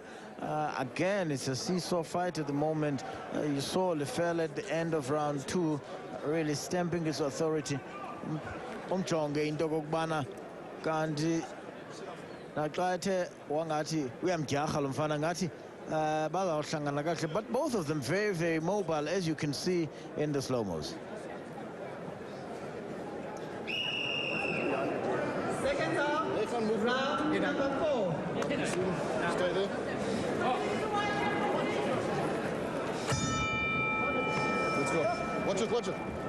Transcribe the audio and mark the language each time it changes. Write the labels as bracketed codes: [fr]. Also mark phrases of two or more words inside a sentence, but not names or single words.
[en] Again, it's a seesaw fight at the moment. You saw Lefele at the end of round 2 really stamping his authority. [xh] Umjonge into kokubana kanti naxa ethe wangathi uyamdyarha lo mfana ngathi bazawuhlangana kahle, [en] but both of them very, very mobile, as you can see in the slow-mos. Round number 4. Stay there. Let's go. Watch it, watch it.